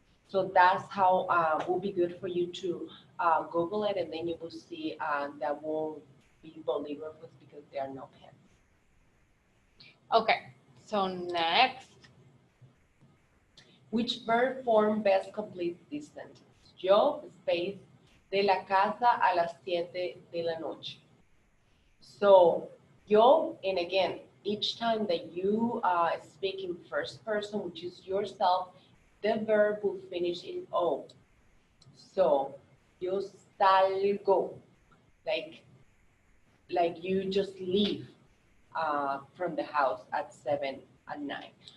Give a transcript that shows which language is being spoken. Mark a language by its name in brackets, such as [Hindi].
[English] So that's how will be good for you to Google it, and then you will see that won't be bolígrafos because they are no pens. Okay, so next. Which verb form best completes this sentence? [Spanish] Yo, space, de la casa a las 7 de la noche. [English] So, yo, and again, each time that you speak in first person, which is yourself, the verb will finish in O. So, yo salgo, like you just leave from the house at 7 at night.